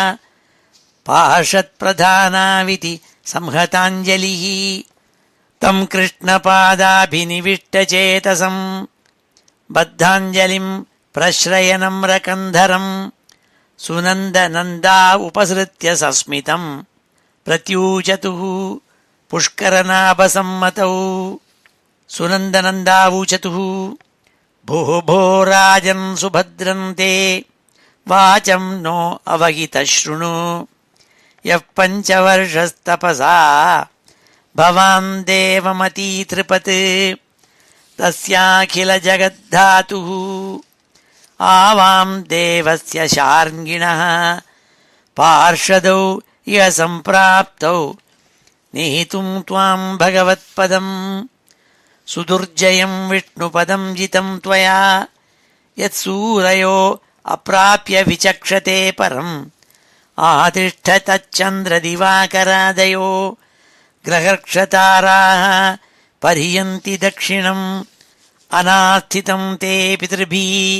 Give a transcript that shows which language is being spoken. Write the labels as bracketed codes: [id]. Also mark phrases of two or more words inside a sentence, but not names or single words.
[sa] पाषत्प्रधानाविति संहताञ्जलिः तं कृष्णपादाभिनिविष्टचेतसं बद्धाञ्जलिं प्रश्रयनम्रकन्धरम् सुनन्दनन्दा उपसृत्य सस्मितं प्रत्यूचतुः पुष्करनाभसम्मतौ सुनन्दनन्दावूचतुः भो भो राजन् सुभद्रं ते वाचं नो अवहितः शृणु यः पञ्चवर्षस्तपसा भवान् देवमतीतृपत् तस्याखिलजगद्धातुः आवां देवस्य शार्ङ्गिणः पार्षदौ इह सम्प्राप्तौ नेतुं त्वां भगवत्पदम् सुदुर्जयं विष्णुपदं जितं त्वया यत् सूरयो अप्राप्य विचक्षते परम् आतिष्ठ तच्चन्द्रदिवाकरादयो ग्रहर्क्षताराः परियन्ति दक्षिणम् अनास्थितं ते पितृभिः